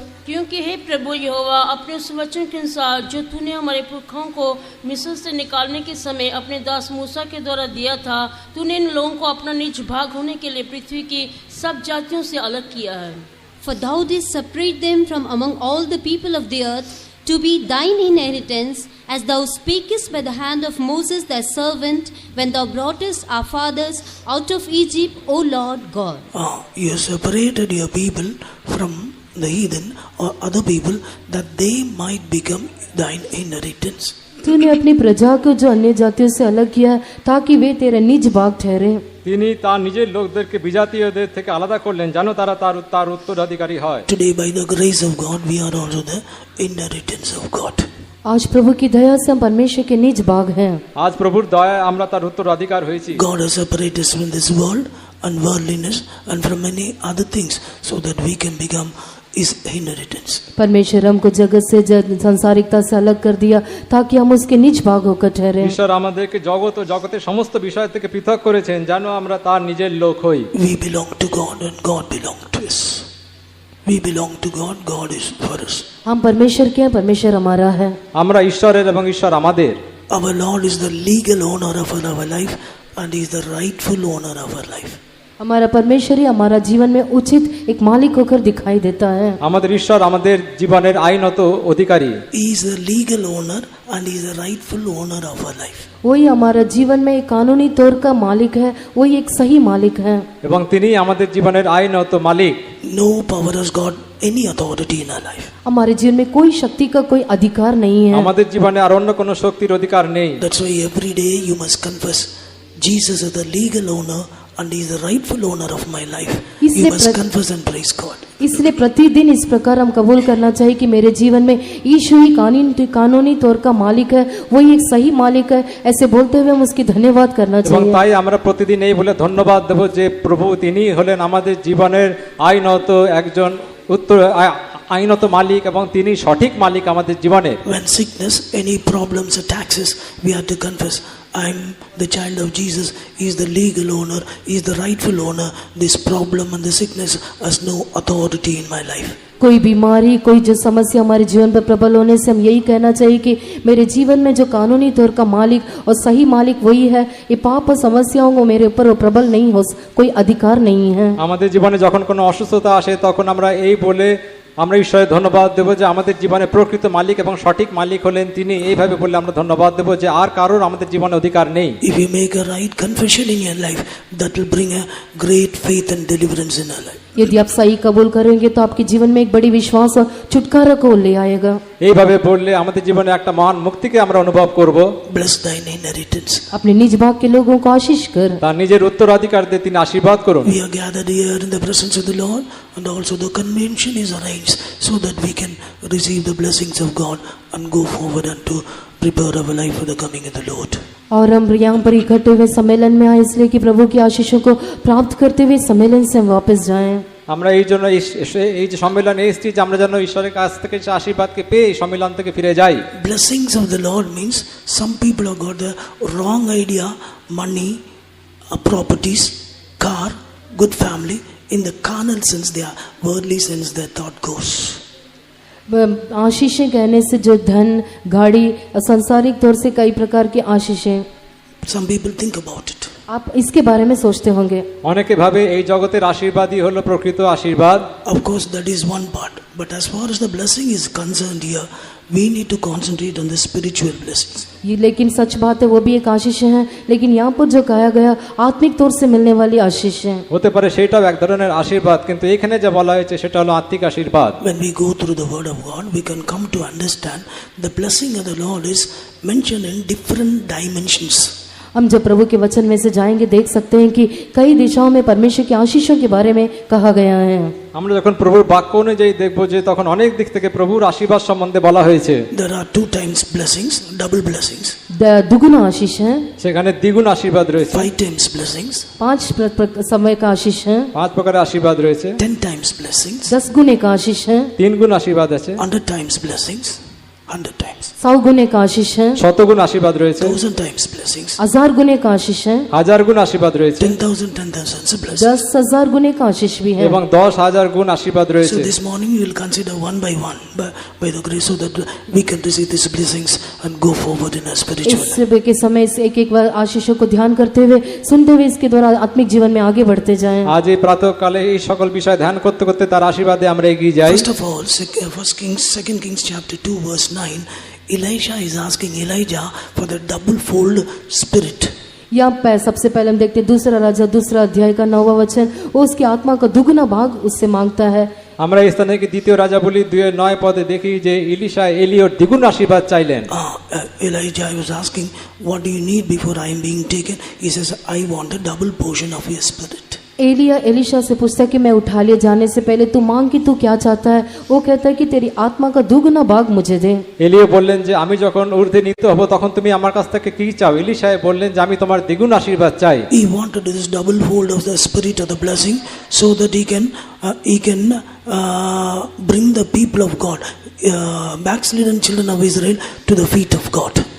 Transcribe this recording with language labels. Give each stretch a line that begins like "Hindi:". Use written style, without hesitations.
Hindi: क्योंकि हे प्रभु यहोवा, अपने उस वचन के अनुसार जो तूने हमारे पुरखों को मिस्र से निकालने के समय अपने दास मूसा के द्वारा दिया था, तूने इन लोगों को अपना निज भाग होने के लिए पृथ्वी की सब जातियों से अलग किया है।
English: For thou didst separate them from among all the people of the earth to be thine inheritance, as thou speakest by the hand of Moses thy servant, when thou broughtest our fathers out of Egypt, O Lord God. You separated your people from the heathen or other people that they might become thine inheritance.
Hindi: तूने अपनी प्रजा को जो अन्य जातियों से अलग किया ताकि वे तेरे निज भाग ठहरे।
Bangla: তিনি তার নিজের লোকদেরকে বিজাতীয়দের থেকে আলাদা করলেন যেন তারা তার উত্তরাধিকারী হয়।
English: Today, by the grace of God, we are also the inheritance of God.
Hindi: आज प्रभु की दया से हम परमेश्वर के निज भाग हैं।
Bangla: আজ প্রভুর দয়ায় আমরা তার উত্তরাধিকার হয়েছি।
English: God has separated us from this world and worldliness and from many other things so that we can become His inheritance.
Hindi: परमेश्वर हमको जगत से संसारिकता से अलग कर दिया ताकि हम उसके निज भाग होकर ठहरे।
Bangla: ঈশ্বর আমাদেরকে জগৎ ও জগতের সমস্ত বিষয় থেকে পৃথক করেছেন যেন আমরা তার নিজের লোক হই।
English: We belong to God and God belongs to us. We belong to God, God is for us.
Hindi: हम परमेश्वर के हैं, परमेश्वर हमारा है।
Bangla: আমরা ঈশ্বরের এবং ঈশ্বর আমাদের।
English: Our Lord is the legal owner of our life and He is the rightful owner of our life.
Hindi: हमारा परमेश्वर ही हमारा जीवन में उचित एक मालिक होकर दिखाई देता है।
Bangla: আমাদের ঈশ্বর আমাদের জীবনের আইনত অধিকারী।
English: He is the legal owner and He is the rightful owner of our life.
Hindi: वही हमारा जीवन में एक कानूनी तौर का मालिक है, वही एक सही मालिक है।
Bangla: এবং তিনি আমাদের জীবনের আইনত মালিক।
English: No power has got any authority in our life.
Hindi: हमारे जीवन में कोई शक्ति का कोई अधिकार नहीं है।
Bangla: আমাদের জীবনে আর অন্য কোনো শক্তির অধিকার নেই।
English: That's why every day you must confess Jesus is the legal owner and He is the rightful owner of my life. You must confess and praise God.
Hindi: इसलिए प्रतिदिन इस प्रकार हम कबूल करना चाहिए कि मेरे जीवन में यीशु ही कानूनी तौर का मालिक है, वही एक सही मालिक है। ऐसे बोलते हुए हम उसकी धन्यवाद करना
Bangla: এবং
Hindi: चाहिए।
Bangla: তাই আমরা প্রতিদিন এই বলে ধন্যবাদ দেব যে প্রভু তিনি হলেন আমাদের জীবনের আইনত একজন আইনত মালিক এবং তিনি সঠিক মালিক আমাদের জীবনে।
English: When sickness, any problems attacks us, we have to confess, I'm the child of Jesus. He is the legal owner. He is the rightful owner. This problem and the sickness has no authority in my life.
Hindi: कोई बीमारी, कोई जो समस्या हमारे जीवन पर प्रबल होने से हम यही कहना चाहिए कि मेरे जीवन में जो कानूनी तौर का मालिक और सही मालिक वही है। ये पाप और समस्याओं को मेरे ऊपर वो प्रबल नहीं हो, कोई अधिकार नहीं है।
Bangla: আমাদের জীবনে যখন কোনো অসুস্থতা আসে তখন আমরা এই বলে আমরা ঈশ্বরের ধন্যবাদ দেব যে আমাদের জীবনে প্রকৃত মালিক এবং সঠিক মালিক হলেন তিনি। এইভাবে বললে আমরা ধন্যবাদ দেব যে আর কারোর আমাদের জীবনে অধিকার নেই।
English: If you make a right confession in your life, that will bring a great faith and deliverance in our life.
Hindi: यदि आप सही कबूल करेंगे तो आपके जीवन में एक बड़ी विश्वास और छुटकारा को ले आएगा।
Bangla: এইভাবে বললে আমাদের জীবনে একটা মহান মুক্তিকে আমরা অনুভব করব।
English: Bless thine inheritance.
Hindi: अपने निज भाग के लोगों को आशीष कर।
Bangla: তার নিজের উত্তরাধিকার দিয়ে তিনি আশীর্বাদ করুন।
English: We are gathered here in the presence of the Lord, and also the convention is arranged so that we can receive the blessings of God and go forward and to prepare our life for the coming of the Lord.
Hindi: और हम यहाँ पर इकट्ठे हुए सम्मेलन में आए इसलिए कि प्रभु की आशीषों को प्राप्त करते हुए सम्मेलन से हम वापस जाएं।
Bangla: আমরা এই জন্য এই যে সম্মেলনে এসেছি যে আমরা যেন ঈশ্বরের কাছ থেকে সে আশীর্বাদকে পেয়ে এই সম্মেলন থেকে ফিরে যাই।
English: Blessings of the Lord means some people have got the wrong idea, money, properties, car, good family. In the carnal sense, their worldly sense, their thought goes.
Hindi: आशीषें कहने से जो धन, गाड़ी, सांसारिक तौर से कई प्रकार की आशीषें,
English: Some people think about it.
Hindi: आप इसके बारे में सोचते होंगे।
Bangla: অনেকে ভাবে এই জগতের আশীর্বাদই হলো প্রকৃত আশীর্বাদ।
English: Of course, that is one part. But as far as the blessing is concerned here, we need to concentrate on the spiritual blessings.
Hindi: ये लेकिन सच बात है, वो भी एक आशीष है, लेकिन यहाँ पर जो कहा गया आत्मिक तौर से मिलने वाली आशीष है।
Bangla: হতে পারে সেটাও এক ধরনের আশীর্বাদ, কিন্তু এখানে যা বলা হয়েছে সেটা হলো আত্মিক আশীর্বাদ।
English: When we go through the word of God, we can come to understand the blessing of the Lord is mentioned in different dimensions.
Hindi: हम जब प्रभु के वचन में से जाएंगे देख सकते हैं कि कई दिशाओं में परमेश्वर की आशीषों के बारे में कहा गया है।
Bangla: আমরা যখন প্রভুর বাক্য অনুযায়ী দেখব যে তখন অনেক দিক থেকে প্রভুর আশীর্বাদ সম্বন্ধে বলা হয়েছে।
English: There are 2 times blessings, double blessings.
Hindi: दुगुना आशीष है,
Bangla: সেখানে দ্বিগুণ আশীর্বাদ রয়েছে।
English: 5 times blessings.
Hindi: 5 समय का आशीष है,
Bangla: 5 প্রকারের আশীর্বাদ রয়েছে।
English: 10 times blessings.
Hindi: 10 गुने का आशीष है,
Bangla: 3 গুণ আশীর্বাদ আছে।
English: 100 times blessings. 100 times,
Hindi: 100 गुने का आशीष है,
Bangla: শতগুণ আশীর্বাদ রয়েছে,
English: 1000 times blessings,
Hindi: 1000 गुने का आशीष है,
Bangla: হাজার গুণ আশীর্বাদ রয়েছে
English: 10,000 blessings.
Hindi: 10,000 गुने का आशीष भी है।
Bangla: এবং 10,000 গুণ আশীর্বাদ
English: So
Bangla: রয়েছে।
English: this morning we will consider one by one by the grace, so that we can receive these blessings and go forward in our spiritual
Hindi: इस
English: life.
Hindi: सुबह के समय इस एक एक बार आशीषों को ध्यान करते हुए सुनते हुए इसके द्वारा आत्मिक जीवन में आगे बढ़ते जाएं।
Bangla: আজ এই প্রাতঃকালে এই সকল বিষয় ধ্যান করতে করতে তার আশীর্বাদে আমরা এগিয়ে যাই।
English: First of all, 2 Kings chapter 2 verse 9, Elisha is asking Elijah for the double-fold spirit.
Hindi: यहाँ पे सबसे पहले हम देखते हैं दूसरा राजा दूसरा अध्याय का 9वां वचन, वो उसकी आत्मा का दुगना भाग उससे मांगता है।
Bangla: আমরা এই স্থানে কি দ্বিতীয় রাজা বলি 2:9 পদে দেখি যে ইলিশা এলিয়র দ্বিগুণ আশীর্বাদ চাইলেন।
English: Elijah was asking, what do you need before I am being taken? He says, I want a double portion of your spirit.
Hindi: Elia Elisha से पूछता है कि मैं उठा लिए जाने से पहले तू मांग कि तू क्या चाहता है। वो कहता है कि तेरी आत्मा का दुगना भाग मुझे दे।
Bangla: এলিয় বললেন যে আমি যখন ঊর্ধ্বে নিতে হব তখন তুমি আমার কাছ থেকে কি চাও? ইলিশা বললেন যে আমি তোমার দ্বিগুণ আশীর্বাদ চাই।
English: He wanted this double fold of the spirit of the blessing, so that he can bring the people of God, backslidden children of Israel, to the feet of God.